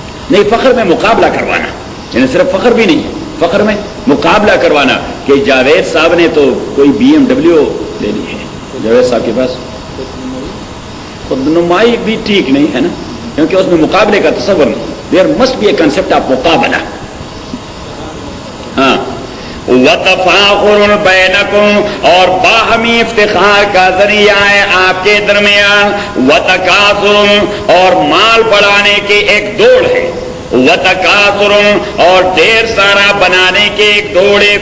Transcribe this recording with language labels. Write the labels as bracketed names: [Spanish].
[Urdu] نہیں فخر میں مقابلہ کروانا، یعنی صرف فخر بھی نہیں، فخر میں مقابلہ کروانا کہ جاوید صاحب نے تو کوئی BMW لے لی ہے، جاوید صاحب کے پاس خود نمائی بھی ٹھیک نہیں ہے نا، کیونکہ اس میں مقابلے کا تصور نہیں. [English] There must be a concept of مقابلہ. [Urdu] ہاں [Arabic] وَتَفَاخُرٌ بَيْنَكُمْ، [Urdu] اور باہمی افتخار کا ذریعہ ہے آپ کے درمیان. [Arabic] وَتَكَاثُرٌ، [Urdu] اور مال بڑھانے کی ایک دوڑ ہے. [Arabic] وَتَكَاثُرٌ، [Urdu] اور ڈھیر سارا بنانے کی ایک دوڑ ہے.